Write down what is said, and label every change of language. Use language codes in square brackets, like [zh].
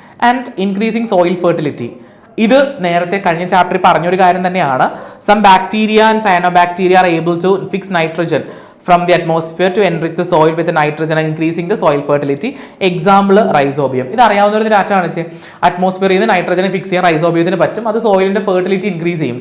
[ml] And increasing soil fertility. ഇത് നേരത്തെ കഴിഞ്ഞ ചാപ്റ്ററിൽ പറഞ്ഞൊരു കാര്യം തന്നെയാണ്. [en] Some bacteria and cyanobacteria are able to fix nitrogen from the atmosphere to enrich the soil with the nitrogen and increasing the soil fertility. [ml] Example rhizobium. ഇത് അറിയാവുന്നവരുടെ data കാണിച്ച്. അറ്റ്മോസ്ഫിയറിൽ നിന്ന് നൈട്രജനെ ഫിക്സ് ചെയ്യാൻ റൈസോബിയത്തിന് പറ്റും. അത് സോയിലിന്റെ ഫെർട്ടിലിറ്റി ഇൻക്രീസ് ചെയ്യും.